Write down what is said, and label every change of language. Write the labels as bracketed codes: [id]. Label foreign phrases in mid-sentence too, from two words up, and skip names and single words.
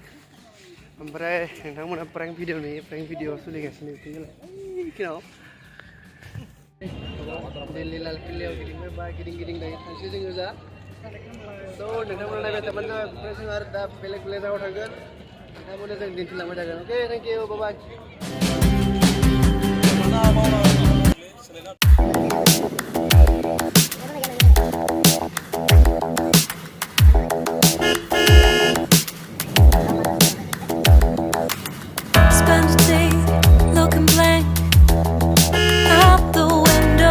[brx] ओमफ्राय नोंथांमोना [en] prank video [brx] नुयो। [en] prank video [brx] सोलिगासिनो बिथिङाव दिल्ली लाल किलायाव गिदिंबाय गिदिं दायो थांसै जोङो जा। स' नोंथांमोना नायबाय थाबानो जाबाय। ओमफ्राय जों आरो दा बेलेग जायगायाव थांगोन। नोंथांमोना जों दिन्थिलांबाय थागोन। [en] okay thank you bye bye. Spend a day looking blank out the window.